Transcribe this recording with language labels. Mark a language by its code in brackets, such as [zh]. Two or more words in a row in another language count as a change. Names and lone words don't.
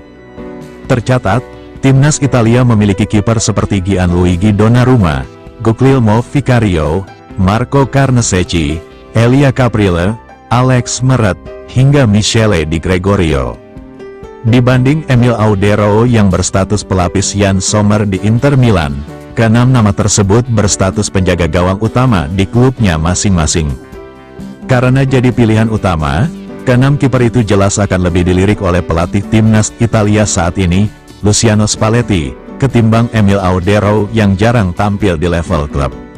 [id] Tercatat, Timnas Italia memiliki kiper seperti Gianluigi Donnarumma, Guglielmo Vicario, Marco Carnesecchi, Elia Caprile, Alex Meret, hingga Michele Di Gregorio. Dibanding Emil Audero yang berstatus pelapis Yann Sommer di Inter Milan, keenam nama tersebut berstatus penjaga gawang utama di klubnya masing-masing. Karena jadi pilihan utama, keenam kiper itu jelas akan lebih dilirik oleh pelatih Timnas Italia saat ini, Luciano Spalletti, ketimbang Emil Audero yang jarang tampil di level klub.